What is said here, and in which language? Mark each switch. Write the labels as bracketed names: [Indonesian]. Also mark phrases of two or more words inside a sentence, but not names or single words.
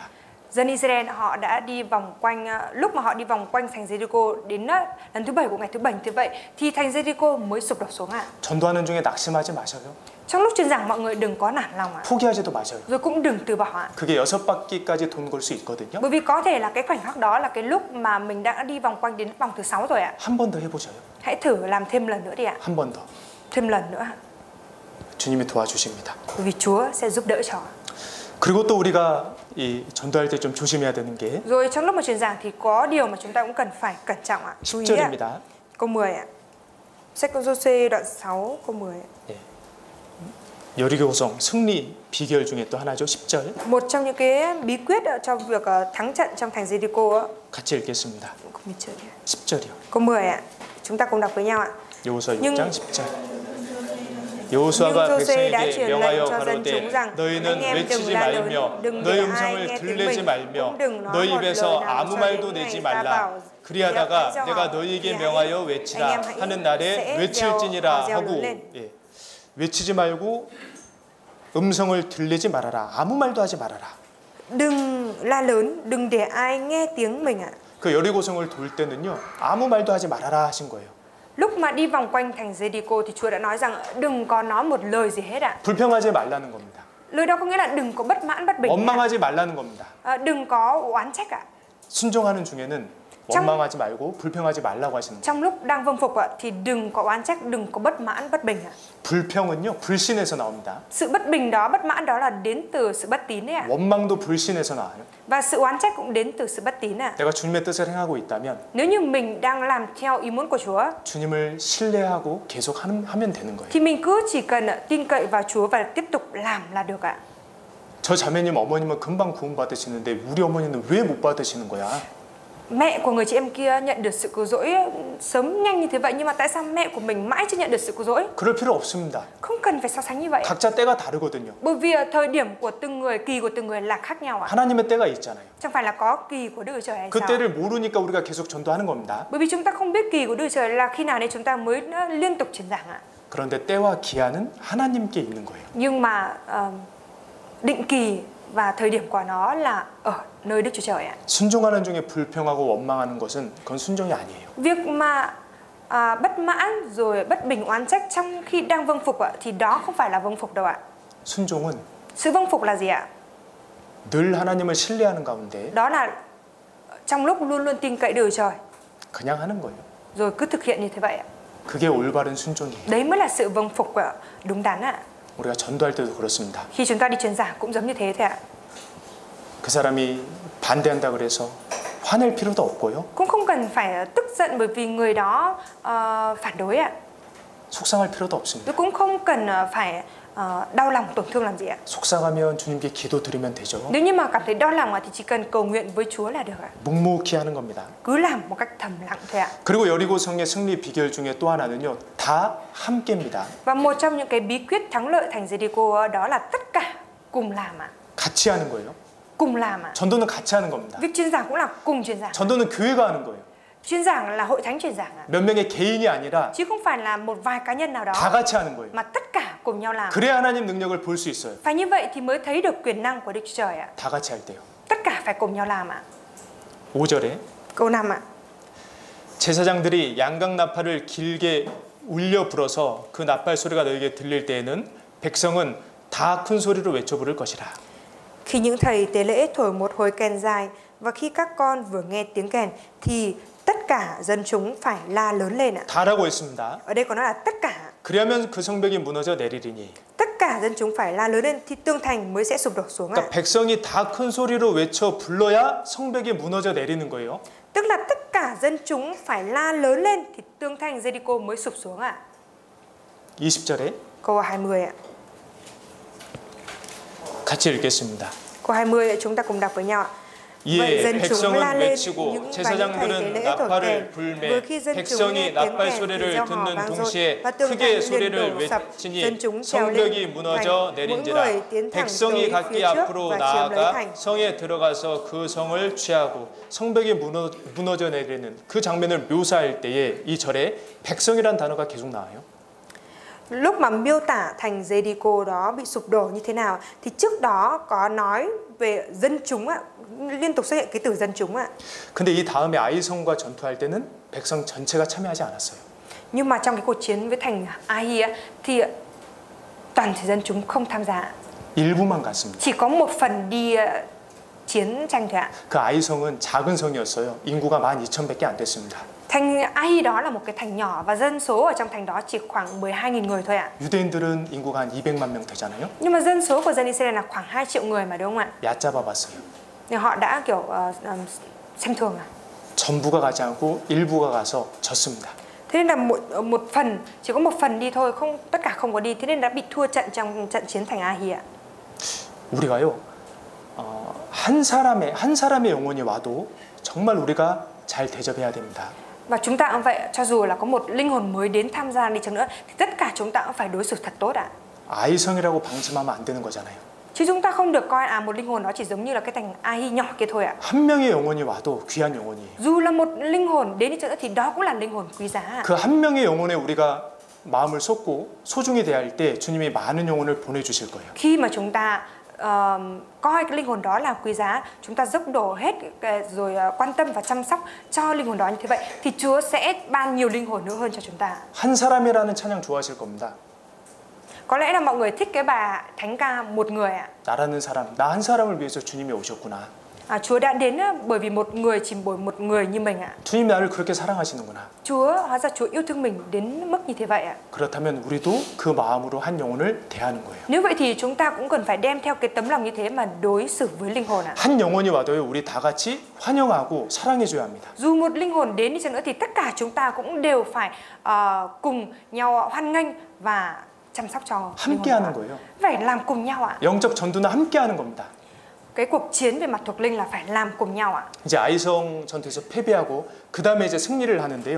[Vietnamese] Dân Israel họ đã đi vòng quanh, lúc mà họ đi vòng quanh thành Jericho đến lần thứ 7 của ngày thứ 7 như vậy thì thành Jericho mới sụp đổ xuống ạ. [Korean] 전도하는 중에 낙심하지 마셔요. [Vietnamese] Trong lúc truyền giảng mọi người đừng có nản lòng ạ. [Korean] 포기하지도 마셔요. [Vietnamese] Rồi cũng đừng từ bỏ ạ. [Korean] 그게 6바퀴까지 도는 걸 수 있거든요. [Vietnamese] Bởi vì có thể là cái khoảnh khắc đó là cái lúc mà mình đã đi vòng quanh đến vòng thứ 6 rồi ạ. [Korean] 한 번 더 해보셔요. [Vietnamese] Hãy thử làm thêm lần nữa đi ạ. [Korean] 한 번 더. [Vietnamese] Thêm lần nữa. [Korean] 주님이 도와주십니다. [Vietnamese] Bởi vì Chúa sẽ giúp đỡ cho. [Korean] 그리고 또 우리가 이 전도할 때 좀 조심해야 되는 게 [Vietnamese] Rồi trong lúc mà truyền giảng thì có điều mà chúng ta cũng cần phải cẩn trọng ạ. Chú ý ạ. [Korean] 10절입니다. [Vietnamese] Câu 10 ạ. Sách Giô-xê đoạn 6 câu 10. [Korean] 여리고 고성 승리 비결 중에 또 하나죠. 10절. [Vietnamese] Một trong những cái bí quyết cho việc thắng trận trong thành Giê-ri-cô [Korean] 같이 읽겠습니다. 10절이요. [Vietnamese] câu 10 ạ. Chúng ta cùng đọc với nhau ạ. [Korean] 여호수아 [Vietnamese] Nhưng- [Korean] 6장 10절. 여호수아가 [Vietnamese] Nhưng Giô-xê đã [Korean] 백성에게 [Vietnamese] truyền lệnh [Korean] 명하여 [Vietnamese] cho dân [Korean] 가로되 [Vietnamese] chúng rằng [Korean] 너희는 [Vietnamese] anh em [Korean] 외치지 [Vietnamese] đừng la lớn, [Korean] 말며 [Vietnamese] đừng [Korean] 너희 [Vietnamese] để ai [Korean] 음성을 [Vietnamese] nghe tiếng [Korean] 들리지 [Vietnamese] mình, [Korean] 말며 [Vietnamese] cũng đừng nói [Korean] 너희 [Vietnamese] một [Korean] 입에서 [Vietnamese] lời nào [Korean] 아무 [Vietnamese] cho [Korean] 말도 [Vietnamese] đến [Korean] 내지 [Vietnamese] ngày ta [Korean] 말라. [Vietnamese] bảo [Korean] 그리하다가 [Vietnamese] hãy cho [Korean] 내가 [Vietnamese] họ, [Korean] 너희에게 [Vietnamese] thì [Korean] 명하여 [Vietnamese] anh [Korean] 외치라 [Vietnamese] em hãy [Korean] 하는 날에 [Vietnamese] sẽ [Korean] 외칠지니라 [Vietnamese] gieo [Korean] 하고 [Vietnamese] lớn lên. [Korean] 외치지 말고 음성을 들리지 말아라. 아무 말도 하지 말아라. [Vietnamese] Đừng la lớn, đừng để ai nghe tiếng mình ạ. [Korean] 그 여리고성을 돌 때는요. 아무 말도 하지 말아라 하신 거예요. [Vietnamese] Lúc mà đi vòng quanh thành Giê-ri-cô thì Chúa đã nói rằng đừng có nói một lời gì hết ạ. [Korean] 불평하지 말라는 겁니다. [Vietnamese] Lời đó có nghĩa là đừng có bất mãn bất bình, [Korean] 원망하지 말라는 겁니다. [Vietnamese] đừng có oán trách ạ. [Korean] 순종하는 중에는 원망하지 말고 불평하지 말라고 하시는 거예요. [Vietnamese] Trong lúc đang vâng phục ạ thì đừng có oán trách, đừng có bất mãn bất bình ạ. [Korean] 불평은요. 불신에서 나옵니다. [Vietnamese] Sự bất bình đó, bất mãn đó là đến từ sự bất tín đấy ạ. [Korean] 원망도 불신에서 나와요. [Vietnamese] Và sự oán trách cũng đến từ sự bất tín ạ. [Korean] 내가 주님의 뜻을 행하고 있다면 [Vietnamese] Nếu như mình đang làm theo ý muốn của Chúa [Korean] 주님을 신뢰하고 계속 하면 되는 거예요. [Vietnamese] thì mình cứ chỉ cần tin cậy vào Chúa và tiếp tục làm là được ạ. [Korean] 저 자매님 어머님은 금방 구원 받으시는데 우리 어머니는 왜 못 받으시는 거야? [Vietnamese] Mẹ của người chị em kia nhận được sự cứu rỗi sớm nhanh như thế vậy, nhưng mà tại sao mẹ của mình mãi chưa nhận được sự cứu rỗi? [Korean] 그럴 필요 없습니다. [Vietnamese] Không cần phải so sánh như vậy. [Korean] 각자 때가 다르거든요. [Vietnamese] Bởi vì thời điểm của từng người, kỳ của từng người là khác nhau ạ. [Korean] 하나님의 때가 있잖아요. [Vietnamese] Chẳng phải là có kỳ của Đức Chúa Trời hay [Korean] 그 [Vietnamese] sao? [Korean] 때를 모르니까 우리가 계속 전도하는 겁니다. [Vietnamese] Bởi vì chúng ta không biết kỳ của Đức Chúa Trời là khi nào nên chúng ta mới liên tục truyền giảng ạ. [Korean] 그런데 때와 기한은 하나님께 있는 거예요. [Vietnamese] Nhưng mà định kỳ và thời điểm của nó là ở nơi Đức Chúa Trời ạ. [Korean] 순종하는 중에 불평하고 원망하는 것은 그건 순종이 아니에요. [Vietnamese] Việc mà bất mãn rồi bất bình oán trách trong khi đang vâng phục ạ thì đó không phải là vâng phục đâu ạ. [Korean] 순종은 [Vietnamese] Sự vâng phục là gì ạ? [Korean] 늘 하나님을 신뢰하는 가운데 [Vietnamese] Đó là trong lúc luôn luôn tin cậy Đức Chúa Trời [Korean] 그냥 하는 거예요. [Vietnamese] rồi cứ thực hiện như thế vậy ạ. [Korean] 그게 올바른 순종이에요. [Vietnamese] Đấy mới là sự vâng phục đúng đắn ạ. [Korean] 우리가 전도할 때도 그렇습니다. [Vietnamese] Khi chúng ta đi truyền giảng cũng giống như thế thôi ạ. [Korean] 그 사람이 반대한다 그래서 화낼 필요도 없고요. [Vietnamese] Cũng không cần phải tức giận bởi vì người đó phản đối ạ. [Korean] 속상할 필요도 없습니다. [Vietnamese] Tôi cũng không cần phải đau lòng tổn thương làm gì ạ. [Korean] 속상하면 주님께 기도드리면 되죠. [Vietnamese] Nếu như mà cảm thấy đau lòng thì chỉ cần cầu nguyện với Chúa là được ạ. [Korean] 묵묵히 하는 겁니다. [Vietnamese] Cứ làm một cách thầm lặng thôi ạ. [Korean] 그리고 여리고성의 승리 비결 중에 또 하나는요. 다 함께입니다. [Vietnamese] Và một trong những cái bí quyết thắng lợi thành Giê-ri-cô đó là tất cả cùng làm ạ. [Korean] 같이 하는 거예요. [Vietnamese] Cùng làm ạ. [Korean] 전도는 같이 하는 겁니다. [Vietnamese] Việc truyền giảng cũng là cùng truyền giảng. [Korean] 전도는 교회가 하는 거예요. [Vietnamese] Truyền giảng là hội thánh truyền giảng ạ. [Korean] 몇 명의 개인이 아니라 [Vietnamese] Chứ không phải là một vài cá nhân nào đó [Korean] 다 같이 하는 거예요. [Vietnamese] mà tất cả cùng nhau làm. [Korean] 그래야 하나님 능력을 볼 수 있어요. [Vietnamese] Phải như vậy thì mới thấy được quyền năng của Đức Chúa Trời ạ. [Korean] 다 같이 할 때요. [Vietnamese] Tất cả phải cùng nhau làm ạ. [Korean] 5절에 [Vietnamese] Câu 5 ạ. [Korean] 제사장들이 양각 나팔을 길게 울려 불어서 그 나팔 소리가 너에게 들릴 때에는 백성은 다 큰 소리로 외쳐 부를 것이라. [Vietnamese] Khi những thầy tế lễ thổi một hồi kèn dài và khi các con vừa nghe tiếng kèn thì tất cả dân chúng phải la lớn lên ạ. [Korean] 다라고 했습니다. [Vietnamese] Ở đây có nói là tất cả. [Korean] 그러면 그 성벽이 무너져 내리리니. [Vietnamese] Tất cả dân chúng phải la lớn lên thì tường thành mới sẽ sụp đổ xuống ạ. [Korean] 그러니까 백성이 다 큰 소리로 외쳐 불러야 성벽이 무너져 내리는 거예요. [Vietnamese] Tức là tất cả dân chúng phải la lớn lên thì tường thành Giê-ri-cô mới sụp xuống ạ. [Korean] 20절에 [Vietnamese] Câu 20 ạ. [Korean] 같이 읽겠습니다. [Vietnamese] Câu 20 chúng ta cùng đọc với nhau ạ. [Korean] 이에 [Vietnamese] dân chúng la [Korean] 백성은 [Vietnamese] lên [Korean] 외치고 [Vietnamese] những thầy tế [Korean] 제사장들은 [Vietnamese] lễ thổi [Korean] 나팔을 [Vietnamese] kèn. [Korean] 불매 [Vietnamese] Vừa khi dân chúng [Korean] 백성이 [Vietnamese] nghe tiếng [Korean] 나팔 [Vietnamese] kèn thì [Korean] 소리를 [Vietnamese] gieo họ [Korean] 듣는 [Vietnamese] vang dội [Korean] 동시에 [Vietnamese] và tường [Korean] 크게 [Vietnamese] thành liền [Korean] 소리를 [Vietnamese] đổ sập. [Korean] 외치니 [Vietnamese] Dân chúng trèo lên [Korean] 성벽이 무너져 [Vietnamese] thành, mỗi [Korean] 내린지라 [Vietnamese] người tiến thẳng [Korean] 백성이 [Vietnamese] tới [Korean] 각기 [Vietnamese] phía trước [Korean] 앞으로 [Vietnamese] và chiếm lấy [Korean] 나아가 [Vietnamese] thành. [Korean] 성에 들어가서 그 성을 취하고 성벽이 무너져 내리는 그 장면을 묘사할 때에 이 절에 백성이란 단어가 계속 나와요. [Vietnamese] Lúc mà miêu tả thành Giê-ri-cô đó bị sụp đổ như thế nào thì trước đó có nói về dân chúng ạ, liên tục xuất hiện cái từ dân chúng ạ. [Korean] 근데 이 다음에 아이성과 전투할 때는 백성 전체가 참여하지 않았어요. [Vietnamese] Nhưng mà trong cái cuộc chiến với thành Ai thì toàn thể dân chúng không tham gia. [Korean] 일부만 갔습니다. [Vietnamese] Chỉ có một phần đi chiến tranh thôi ạ. [Korean] 그 아이성은 작은 성이었어요. 인구가 12,000밖에 안 됐습니다. [Vietnamese] Thành Ai đó là một cái thành nhỏ và dân số ở trong thành đó chỉ khoảng 12.000 người thôi ạ. [Korean] 유대인들은 인구가 한 200만 명 되잖아요. [Vietnamese] Nhưng mà dân số của dân Israel là khoảng 2 triệu người mà đúng không ạ? [Korean] 얕잡아 봤어요. [Vietnamese] Nhưng họ đã kiểu xem thường à. [Korean] 전부가 가지 않고 일부가 가서 졌습니다. [Vietnamese] Thế nên là một phần, chỉ có một phần đi thôi, không tất cả không có đi. Thế nên đã bị thua trận trong trận chiến thành Ahi ạ. [Korean] 우리가요, 한 사람의 영혼이 와도 정말 우리가 잘 대접해야 됩니다. [Vietnamese] Và chúng ta cũng vậy, cho dù là có một linh hồn mới đến tham gia đi chăng nữa thì tất cả chúng ta cũng phải đối xử thật tốt ạ. [Korean] 아이성이라고 방심하면 안 되는 거잖아요. [Vietnamese] Chứ chúng ta không được coi một linh hồn đó chỉ giống như là cái thành Ahi nhỏ kia thôi ạ. [Korean] 한 명의 영혼이 와도 귀한 영혼이에요. [Vietnamese] Dù là một linh hồn đến đi chăng nữa thì đó cũng là linh hồn quý giá. [Korean] 그 한 명의 영혼에 우리가 마음을 쏟고 소중히 대할 때 주님이 많은 영혼을 보내주실 거예요. [Vietnamese] Khi mà chúng ta coi cái linh hồn đó là quý giá, chúng ta dốc đổ hết rồi quan tâm và chăm sóc cho linh hồn đó như thế vậy thì Chúa sẽ ban nhiều linh hồn nữa hơn cho chúng ta. [Korean] 한 사람이라는 찬양 좋아하실 겁니다. [Vietnamese] Có lẽ là mọi người thích cái bài thánh ca một người ạ. [Korean] 나라는 사람, 나 한 사람을 위해서 주님이 오셨구나. [Vietnamese] Chúa đã đến bởi vì một người, chỉ bởi một người như mình ạ. [Korean] 주님 나를 그렇게 사랑하시는구나. [Vietnamese] Hóa ra Chúa yêu thương mình đến mức như thế vậy ạ. [Korean] 그렇다면 우리도 그 마음으로 한 영혼을 대하는 거예요. [Vietnamese] Nếu vậy thì chúng ta cũng cần phải đem theo cái tấm lòng như thế mà đối xử với linh hồn ạ. [Korean] 한 영혼이 와도요, 우리 다 같이 환영하고 사랑해줘야 합니다. [Vietnamese] Dù một linh hồn đến đi chăng nữa thì tất cả chúng ta cũng đều phải cùng nhau hoan nghênh và chăm sóc cho linh [Korean] 함께하는 [Vietnamese] hồn. [Korean] 거예요. [Vietnamese] Phải làm cùng nhau ạ. [Korean] 영적 전투는 함께하는 겁니다. [Vietnamese] Cái cuộc chiến về mặt thuộc linh là phải làm cùng nhau ạ. [Korean] 이제 아이성 전투에서 패배하고 그 다음에 이제 승리를 하는데요.